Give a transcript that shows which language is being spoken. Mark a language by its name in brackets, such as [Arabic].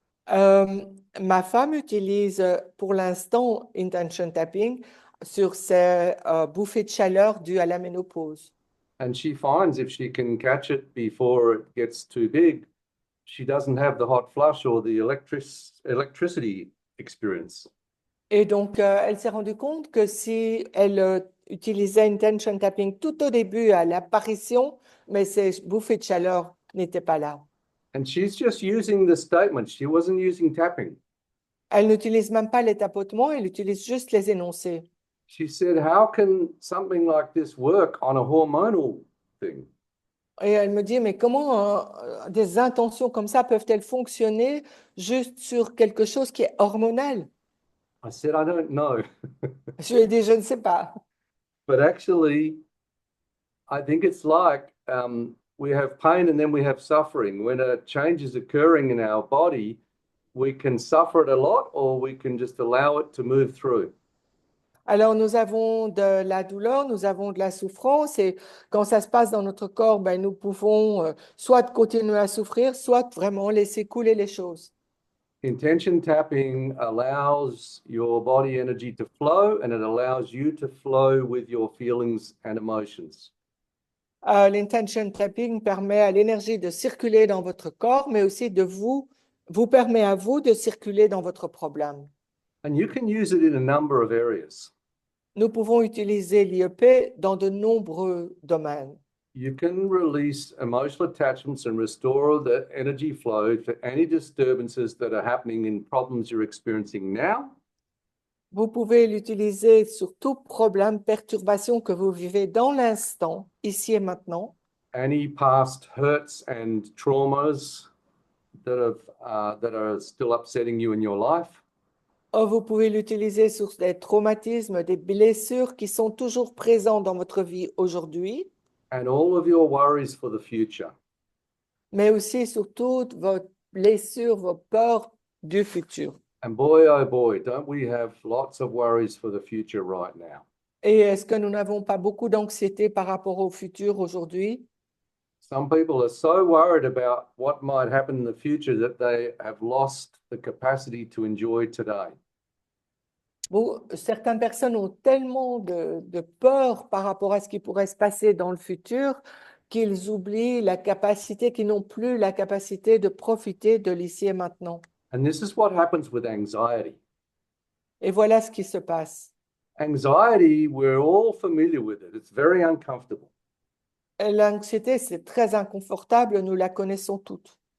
[French] Euh, Ma femme utilise pour l'instant intention tapping sur ses bouffées de chaleur dues à la ménopause. [English] And she finds if she can catch it before it gets too big, she doesn't have the hot flush or the electricity experience. [French] Et donc, elle s'est rendue compte que si elle utilisait intention tapping tout au début à l'apparition, mais ces bouffées de chaleur n'étaient pas là. [English] And she's just using the statement. She wasn't using tapping. [French] Elle n'utilise même pas les tapotements, elle utilise juste les énoncés. [English] She said, how can something like this work on a hormonal thing? [French] Et elle me dit, mais comment des intentions comme ça peuvent-elles fonctionner juste sur quelque chose qui est hormonal? [English] I said, I don't know. [French] Je lui ai dit, je ne sais pas. [English] But actually, I think it's like we have pain and then we have suffering. When a change is occurring in our body, we can suffer it a lot or we can just allow it to move through. [French] Alors, nous avons de la douleur, nous avons de la souffrance, et quand ça se passe dans notre corps, ben, nous pouvons soit continuer à souffrir, soit vraiment laisser couler les choses. [English] Intention tapping allows your body energy to flow and it allows you to flow with your feelings and emotions. [French] L'intention tapping permet à l'énergie de circuler dans votre corps, mais aussi vous permet à vous de circuler dans votre problème. [English] And you can use it in a number of areas. [French] Nous pouvons utiliser l'IEP dans de nombreux domaines. [English] You can release emotional attachments and restore the energy flow for any disturbances that are happening in problems you're experiencing now. [French] Vous pouvez l'utiliser sur tout problème, perturbation que vous vivez dans l'instant, ici et maintenant. [English] Any past hurts and traumas that are still upsetting you in your life. [French] Vous pouvez l'utiliser sur des traumatismes, des blessures qui sont toujours présents dans votre vie aujourd'hui, [English] And all of your worries for the future. [French] mais aussi sur toutes vos blessures, vos peurs du futur. [English] And boy, oh boy, don't we have lots of worries for the future right now. [French] Et est-ce que nous n'avons pas beaucoup d'anxiété par rapport au futur aujourd'hui? [English] Some people are so worried about what might happen in the future that they have lost the capacity to enjoy today. [French] Bon, certaines personnes ont tellement de peur par rapport à ce qui pourrait se passer dans le futur qu'ils oublient la capacité, qu'ils n'ont plus la capacité de profiter de l'ici et maintenant. [English] And this is what happens with anxiety. [French] Et voilà ce qui se passe. [English] Anxiety, we're all familiar with it. It's very uncomfortable. [French] Et l'anxiété, c'est très inconfortable, nous la connaissons toutes.